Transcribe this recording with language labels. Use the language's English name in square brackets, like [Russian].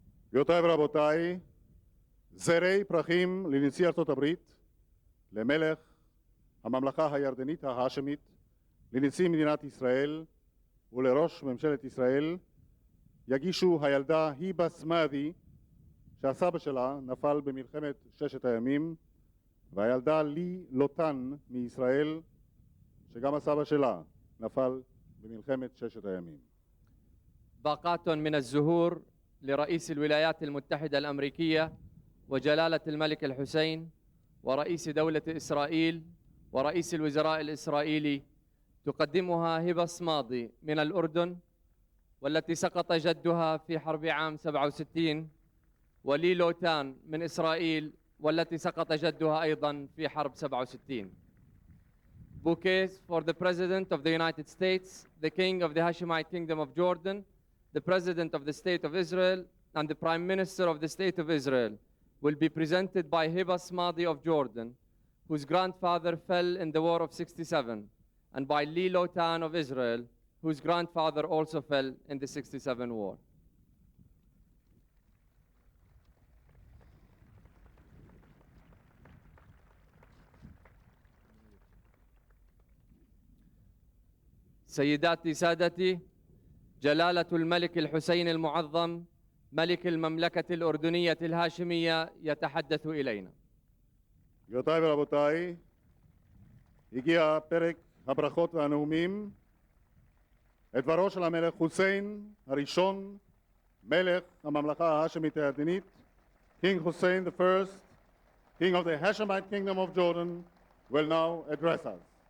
[Hebrew] גבירותיי ורבותיי, זרי פרחים לנשיא ארצות הברית, למלך הממלכה הירדנית ההאשמית, לנשיא מדינת ישראל ולראש ממשלת ישראל, יגישו הילדה היבה סמאדי, שהסבא שלה נפל במלחמת ששת הימים, והילדה לי לוטן מישראל, שגם הסבא שלה נפל במלחמת ששת הימים. [Arabic] باقات من الزهور لرئيس الولايات المتحدة الأمريكية وجلالة الملك الحسين ورئيس دولة إسرائيل ورئيس الوزراء الإسرائيلي، تقدمها هبة صمادي من الأردن، والتي سقط جدها في حرب عام 67، ولي لوتان من إسرائيل، والتي سقط جدها أيضا في حرب 67. [English] Bouquets for the President of the United States, the King of the Hashemite Kingdom of Jordan, the President of the State of Israel, and the Prime Minister of the State of Israel will be presented by Hiba Smadi of Jordan, whose grandfather fell in the War of 67, and by Li Lotan of Israel, whose grandfather also fell in the 67 war. [Arabic] سيداتي سادتي، جلالة الملك الحسين المعظم ملك المملكة الأردنية الهاشمية يتحدث إلينا. [Hebrew] גבירותיי ורבותיי, הגיע פרק הברכות והנאומים. את דברו של המלך חוסיין הראשון, מלך הממלכה ההאשמית הירדנית, [English] King Hussein the First, King of the Hashemite Kingdom of Jordan, will now address us.